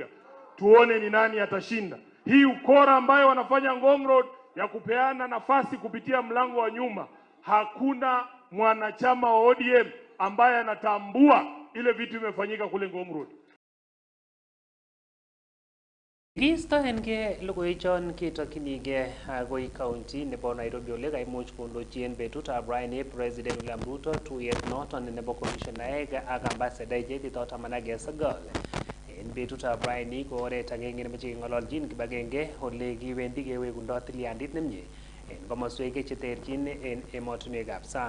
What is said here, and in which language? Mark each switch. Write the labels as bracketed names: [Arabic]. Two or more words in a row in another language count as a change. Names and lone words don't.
[Swahili] Tuone ni nani atashinda. Hii ukora ambayo wanafanya Ngong Road ya kupeana nafasi kupitia mlango wa nyuma, hakuna mwanachama wa ODM ambaye anatambua ile vitu imefanyika kule Ngong Road. [Kalenjin] Kiistoenge logoiwechon ketokyinige agoi county nebo Nairobi ole kaimuch kondochi en betutab raini President William Ruto tuyet noton nebo commissionaek ak ambassador chito 19 en betutab raini ko oret agenge nemoche keng'ololchin kibagenge ole kiwendi kewekundo tilyandit nemie en komoswek cheterchin en emotinwekab sang.